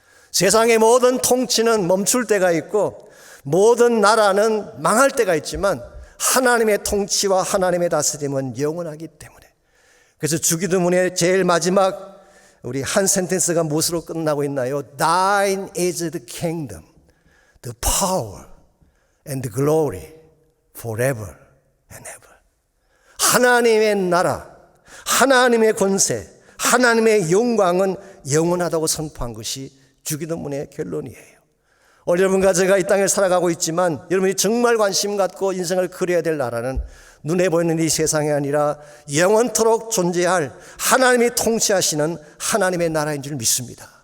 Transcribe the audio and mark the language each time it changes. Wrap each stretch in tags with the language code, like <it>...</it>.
<ko>세상의 모든 통치는 멈출 때가 있고 모든 나라는 망할 때가 있지만 하나님의 통치와 하나님의 다스림은 영원하기 때문에. 그래서 주기도문의 제일 마지막 우리 한 센텐스가 무엇으로 끝나고 있나요?</ko> <en>Thine is the kingdom, the power and the glory forever and ever.</en> <ko>하나님의 나라, 하나님의 권세, 하나님의 영광은 영원하다고 선포한 것이 주기도문의 결론이에요. 오늘 여러분과 제가 이 땅에 살아가고 있지만 여러분이 정말 관심 갖고 인생을 그려야 될 나라는 눈에 보이는 이 세상이 아니라 영원토록 존재할 하나님이 통치하시는 하나님의 나라인 줄 믿습니다.</ko>